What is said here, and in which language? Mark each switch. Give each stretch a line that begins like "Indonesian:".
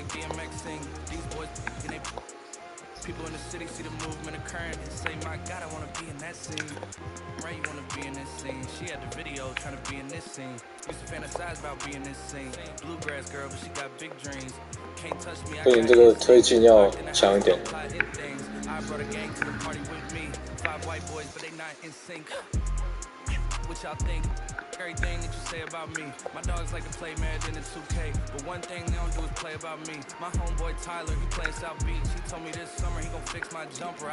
English: People in the city see the movement occurring and say, my God, I want to be in that scene. Right, you want to be in this scene. She had the video trying to be in this scene. Used to fantasize about being this scene. Bluegrass girl, but she got big dreams. Can't touch me.
Chinese: 不行，这个推进要强一点。
English: I brought a gang to the party with me. 5 white boys, but they not in sync. What y'all think? Everything that you say about me. My dogs like to play Madden and 2K, but one thing they don't do is play about me. My homeboy Tyler, he plays South Beach. He told me this summer he gon' fix my jumper.